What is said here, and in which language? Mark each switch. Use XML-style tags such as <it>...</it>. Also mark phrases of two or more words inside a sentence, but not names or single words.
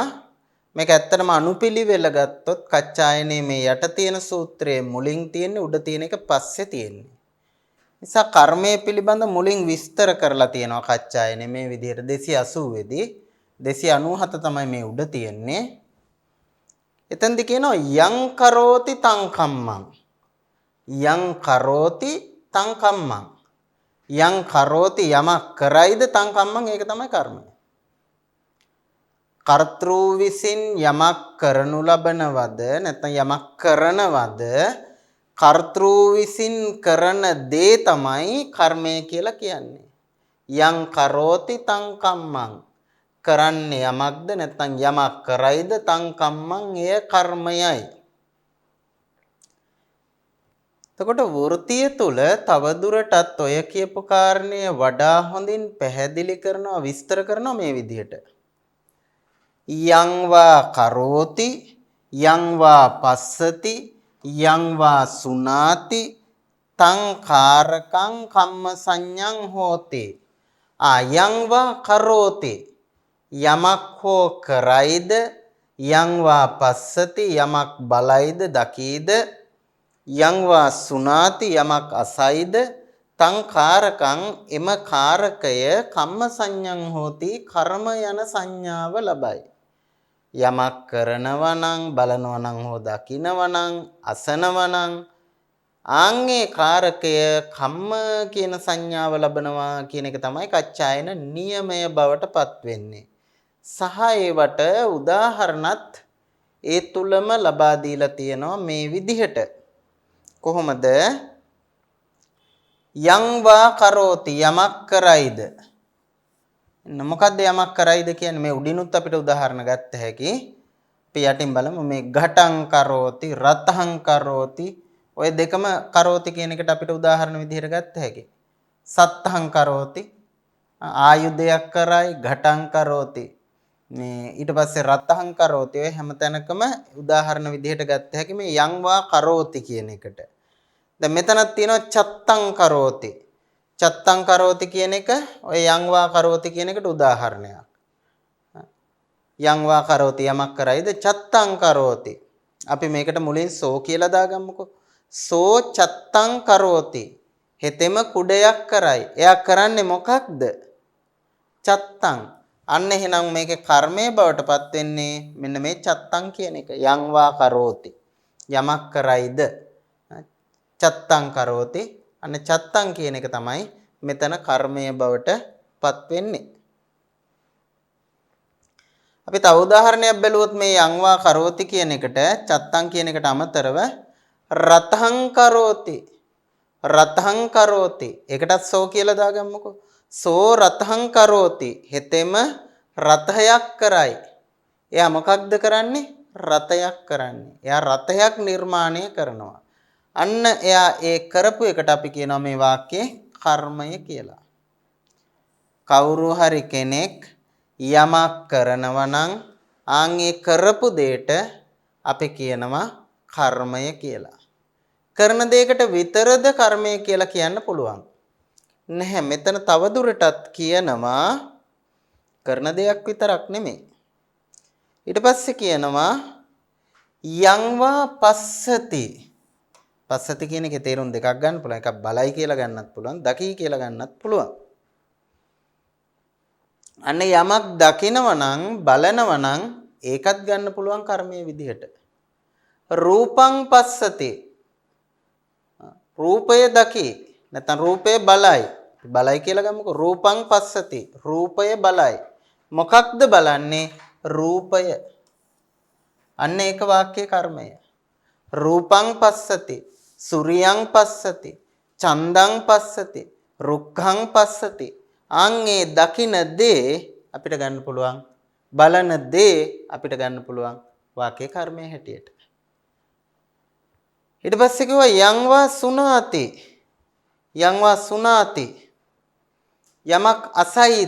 <si>මේක ඇත්තටම අනුපිළිවෙල ගත්තොත් කච්චායනේ මේ යට තියෙන සූත්‍රයේ මුලින් තියෙන්නේ උඩ තියෙන එක පස්සේ තියෙන්නේ. නිසා කර්මය පිළිබඳ මුලින් විස්තර කරලා තියෙනවා කච්චායනේ මේ විදිහට 280 දී 297 තමයි මේ උඩ තියෙන්නේ. එතෙන්දි කියනවා</si> <pi>යං කරෝති තං කම්මං යං කරෝති තං කම්මං යං කරෝති</pi> <si>යමක් කරයිද</si> <pi>තං කම්මං</pi> <si>ඒක තමයි කර්මය. කර්තෘ විසින් යමක් කරනු ලබනවද නැත්නම් යමක් කරනවද කර්තෘ විසින් කරන දේ තමයි කර්මය කියලා කියන්නේ.</si> <pi>යං කරෝති තං කම්මං</pi> <si>කරන්නේ යමක්ද නැත්නම් යමක් කරයිද</si> <pi>තං කම්මං</pi> <si>එය කර්මයයි. එතකොට වෘතිය තුල තවදුරටත් ඔය කියපු කාරණය වඩා හොඳින් පැහැදිලි කරනවා විස්තර කරනවා මේ විදිහට.</si> <pi>යං වා කරෝති යං වා පස්සති යං වා සුනාති තං කාරකං කම්ම සංඤං හෝති. යං වා කරෝති</pi> <si>යමක් හෝ කරයිද</si> <pi>යං වා පස්සති</pi> <si>යමක් බලයිද දකීද</si> <pi>යං වා සුනාති</pi> <si>යමක් අසයිද</si> <pi>තං කාරකං</pi> <si>එම කාරකය</si> <pi>කම්ම සංඤං හෝති</pi> <si>කර්ම යන සංඥාව ලබයි. යමක් කරනවා නම් බලනවා නම් හෝ දකිනවා නම් අසනවා නම් ආන්ගේ කාරකය කම්ම කියන සංඥාව ලබනවා කියන එක තමයි කච්චායන නියමය බවට පත් වෙන්නේ. සහ ඒවට උදාහරණත් ඒ තුලම ලබා දීලා තියෙනවා මේ විදිහට. කොහොමද?</si> <pi>යං වා කරෝති</pi> <si>යමක් කරයිද. මොකද්ද යමක් කරයිද කියන්නේ මේ උඩිනුත් අපිට උදාහරණ ගත්ත හැකි. අපි යටින් බලමු මේ</si> <pi>ඝටං කරෝති රතං කරෝති</pi> <si>ඔය දෙකම කරෝති කියන එකට අපිට උදාහරණ විදිහට ගත්ත හැකි.</si> <pi>සත්තං කරෝති</pi> <si>ආයුධයක් කරයි</si> <pi>ඝටං කරෝති</pi> <si>මේ ඊට පස්සේ</si> <pi>රතං කරෝති</pi> <si>ඔය හැම තැනකම උදාහරණ විදිහට ගත්ත හැකි මේ</si> <pi>යං වා කරෝති</pi> <si>කියන එකට. දැන් මෙතනක් තියෙනවා</si> <pi>චත්තං කරෝති. චත්තං කරෝති</pi> <si>කියන එක ඔය</si> <pi>යං වා කරෝති</pi> <si>කියන එකට උදාහරණයක්.</si> <pi>යං වා කරෝති</pi> <si>යමක් කරයිද</si> <pi>චත්තං කරෝති.</pi> <si>අපි මේකට මුලින් සෝ කියලා දාගමුකෝ.</si> <pi>සෝ චත්තං කරෝති.</pi> <si>හෙතෙම කුඩයක් කරයි. එයා කරන්නේ මොකක්ද? චත්තං. අන්න එහෙනම් මේකේ කර්මයේ බවට පත් වෙන්නේ මෙන්න මේ චත්තං කියන එක.</si> <pi>යං වා කරෝති.</pi> <si>යමක් කරයිද?</si> <pi>චත්තං කරෝති.</pi> <si>අන්න චත්තං කියන එක තමයි මෙතන කර්මයේ බවට පත් වෙන්නේ. අපි තව උදාහරණයක් බැලුවොත් මේ</si> <pi>යං වා කරෝති</pi> <si>කියන එකට චත්තං කියන එකට අමතරව</si> <pi>රතං කරෝති. රතං කරෝති.</pi> <si>ඒකටත් සෝ කියලා දාගමුකෝ.</si> <pi>සෝ රතං කරෝති.</pi> <si>හෙතෙම රතයක් කරයි. එයා මොකක්ද කරන්නේ? රතයක් කරන්නේ. එයා රතයක් නිර්මාණය කරනවා. අන්න එයා ඒ කරපු එකට අපි කියනවා මේ වාක්‍යයේ කර්මය කියලා. කවුරු හරි කෙනෙක් යමක් කරනවා නම් ආන් ඒ කරපු දෙයට අපි කියනවා කර්මය කියලා. කරන දෙයකට විතරද කර්මය කියලා කියන්න පුළුවන්? නැහැ. මෙතන තව දුරටත් කියනවා කරන දෙයක් විතරක් නෙමෙයි. ඊට පස්සේ කියනවා</si> <pi>යංවා පස්සති.</pi> <si>පස්සති කියන එකේ තේරුම් දෙකක් ගන්න පුළුවන්. එකක් බලයි කියලා ගන්නත් පුළුවන්, දකි කියලා ගන්නත් පුළුවන්. අන්න යමක් දකිනවා නම් බලනවා නම් ඒකත් ගන්න පුළුවන් කර්මයේ විදිහට.</si> <pi>රූපං පස්සති.</pi> <si>රූපය දකි. නැත්නම් රූපය බලයි. බලයි කියලා ගමුකෝ.</si> <pi>රූපං පස්සති.</pi> <si>රූපය බලයි. මොකක්ද බලන්නේ? රූපය. අන්න ඒක වාක්‍යයේ කර්මය.</si> <pi>රූපං පස්සති. සූර්යං පස්සති. චන්දං පස්සති. රුක්ඛං පස්සති.</pi> <si>අංගේ දකින දේ අපිට ගන්න පුළුවන්. බලන දේ අපිට ගන්න පුළුවන් වාක්‍යයේ කර්මයේ හැටියට. ඊට පස්සේ කිව්වා</si> <pi>යංවා සුනාති. යංවා සුනාති.</pi> <si>යමක් අසයිද?</si>